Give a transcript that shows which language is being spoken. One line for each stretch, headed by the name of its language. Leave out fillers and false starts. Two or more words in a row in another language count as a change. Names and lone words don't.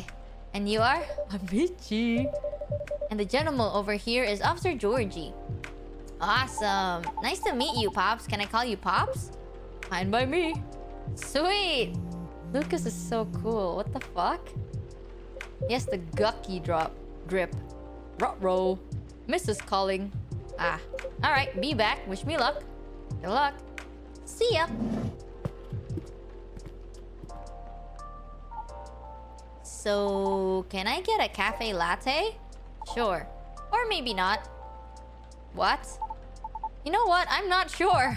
English: And you are? I'm Michi. And the gentleman over here is Officer Georgie. Awesome. Nice to meet you, Pops. Can I call you Pops? Fine by me. Sweet. Lucas is so cool. What the fuck? Yes, the gucky drip. Ruh-roh. Mrs. calling. Ah. Alright, be back. Wish me luck. Good luck. See ya. So, can I get a cafe latte? Sure. Or maybe not. What? You know what? I'm not sure.